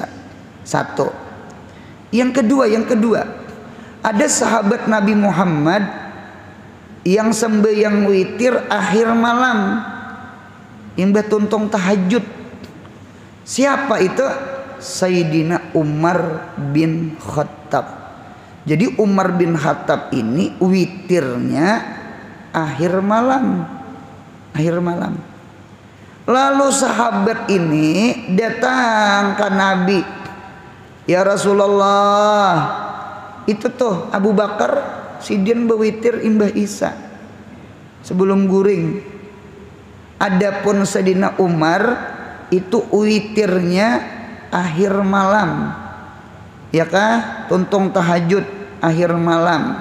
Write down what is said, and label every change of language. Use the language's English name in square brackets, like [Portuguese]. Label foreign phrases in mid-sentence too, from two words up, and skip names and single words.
[Indonesian] Satu. [Banjar] Yang kedua, ada sahabat Nabi Muhammad yang sembahyang witir akhir malam, imbah tuntung tahajud. [Indonesian] Siapa itu? Sayyidina Umar bin Khattab. Jadi Umar bin Khattab ini witirnya akhir malam. [Banjar] Lalu sahabat ini datang ke Nabi, ya Rasulullah, itu tuh Abu Bakar sidin berwitir imbah isya sebelum guring. Adapun Sayyidina Umar itu witirnya akhir malam, ya kah? Tuntung tahajud akhir malam.